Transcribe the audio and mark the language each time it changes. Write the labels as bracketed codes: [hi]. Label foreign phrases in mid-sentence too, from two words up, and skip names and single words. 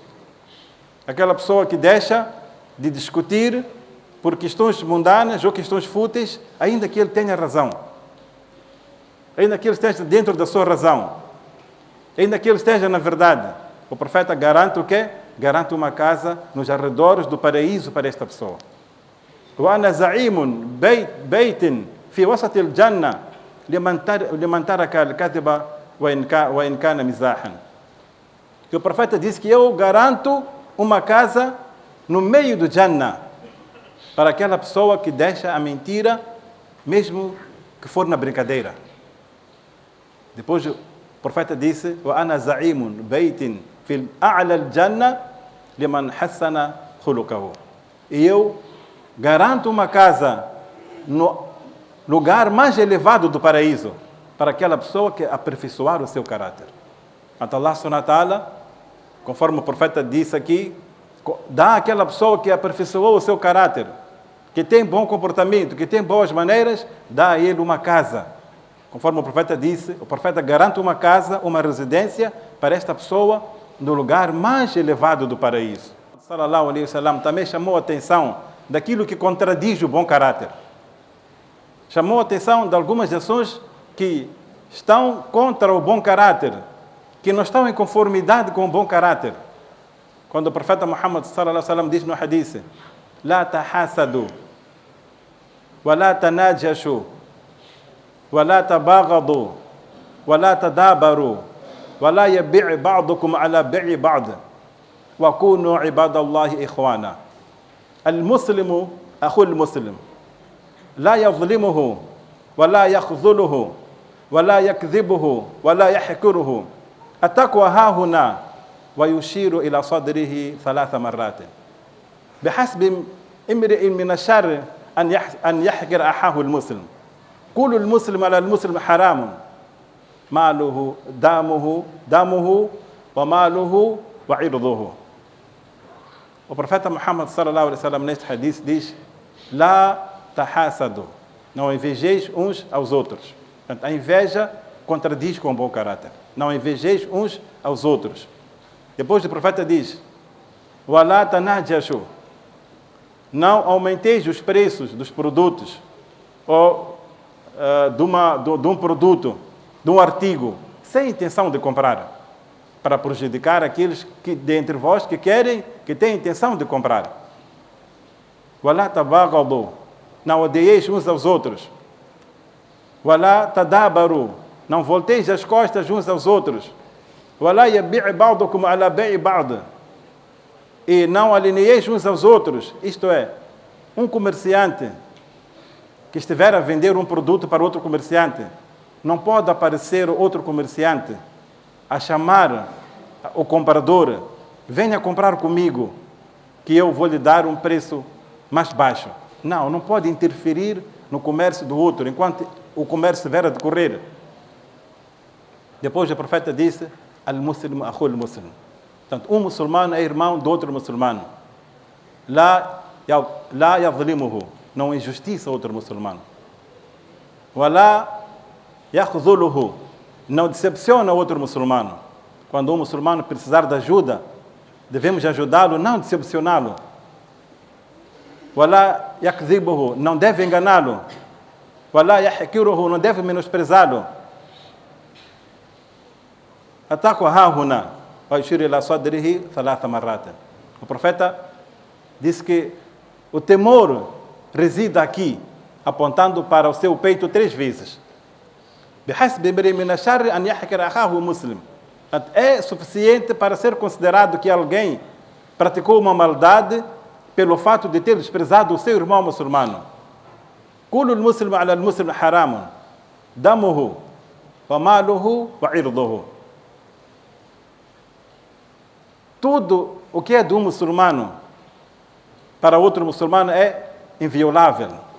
[pt] Aquela pessoa que deixa de discutir por questões mundanas ou questões fúteis, ainda que ele tenha razão. Ainda que ele esteja dentro da sua razão. Ainda que ele esteja na verdade. O profeta garante o quê? Garante uma casa nos arredores do paraíso para esta pessoa. [ar] وَأَنَا زَعِيمٌ بَيْتٍ فِي وَسَطِ الْجَنَّةِ لِمَنْ تَرَكَ الْكَذِبَ وَإِنْ كَانَ مِزَاحًا. [pt] Que o profeta disse que eu garanto uma casa no meio do Jannah para aquela pessoa que deixa a mentira, mesmo que for na brincadeira. Depois o profeta disse: [ar] وَأَنَا زَعِيمٌ بَيْتٍ فِي أَعْلَى الْجَنَّةِ لِمَنْ حَسَّنَ خُلُقَهُ. [pt] E eu garanto uma casa no lugar mais elevado do paraíso para aquela pessoa que aperfeiçoar o seu caráter. Então Allah [ar] سبحانه وتعالى, [pt] conforme o profeta disse aqui, dá àquela pessoa que aperfeiçoou o seu caráter, que tem bom comportamento, que tem boas maneiras, dá a ele uma casa. Conforme o profeta disse, o profeta garante uma casa, uma residência para esta pessoa no lugar mais elevado do paraíso. [ar] صلى الله عليه وسلم [pt] também chamou a atenção daquilo que contradiz o bom caráter. Chamou a atenção de algumas ações que estão contra o bom caráter, que não estão em conformidade com o bom caráter. Quando o profeta Muhammad [ar] صلى الله عليه وسلم [pt] diz no hadith: [ar] "لا تحاسدوا ولا تناجشوا ولا تباغضوا ولا تدابروا ولا يبع بعضكم على بيع بعض وكونوا عباد الله إخوانا." المسلم أخو المسلم لا يظلمه ولا يخذله ولا يكذبه ولا يحقره. التقوى ها هنا ويشير إلى صدره 3 مرات. بحسب امرئ من الشر أن يحقر أخاه المسلم. كل المسلم على المسلم حرام، ماله دمه وماله وعرضه. [pt] O profeta Muhammad [ar] صلى الله عليه وسلم [pt] neste hadith diz: [ar] "لا تحاسدوا", [pt] não invejeis uns aos outros. Portanto, a inveja contradiz com o bom caráter. Não invejeis uns aos outros. Depois o profeta diz: [ar] "ولا تناجشوا", [pt] não aumenteis os preços dos produtos ou de um produto, de um artigo, sem intenção de comprar, para prejudicar aqueles que dentre vós que têm intenção de comprar. [ar] "ولا تباغضوا", [pt] não odeieis uns aos outros. [ar] "ولا تدابروا", [pt] não volteis as costas uns aos outros. [ar] "ولا يبع بعضكم على بيع بعض", [pt] e não alineieis uns aos outros. Isto é, um comerciante que estiver a vender um produto para outro comerciante, não pode aparecer outro comerciante a chamar o comprador: "Venha comprar comigo, que eu vou lhe dar um preço mais baixo". Não pode interferir no comércio do outro, enquanto o comércio estiver a decorrer. Depois o profeta disse: [ar] "المسلم أخو المسلم". [pt] Portanto, um muçulmano é irmão do outro muçulmano. [ar] لا يظلمه, [pt] não injustiça outro muçulmano. [ar] ولا يخذله, [pt] não decepciona outro muçulmano. Quando um muçulmano precisar de ajuda, devemos ajudá-lo, não decepcioná-lo. [ar] ولا يكذبه, [pt] não deve enganá-lo. [ar] ولا يحقره, [pt] não deve menosprezá-lo. [ar] "التقوى ها هنا ويشير إلى صدره 3 مرات". [pt] O profeta disse que o temor reside aqui, apontando para o seu peito 3 vezes. [ar] "بحسب امرئ من الشر أن يحقر أخاه المسلم". [pt] É suficiente para ser considerado que alguém praticou uma maldade pelo fato de ter desprezado o seu irmão muçulmano. [ar] "كل المسلم على المسلم حرام دمه وماله وعرضه". [pt] Tudo o que é de um muçulmano para outro muçulmano é inviolável.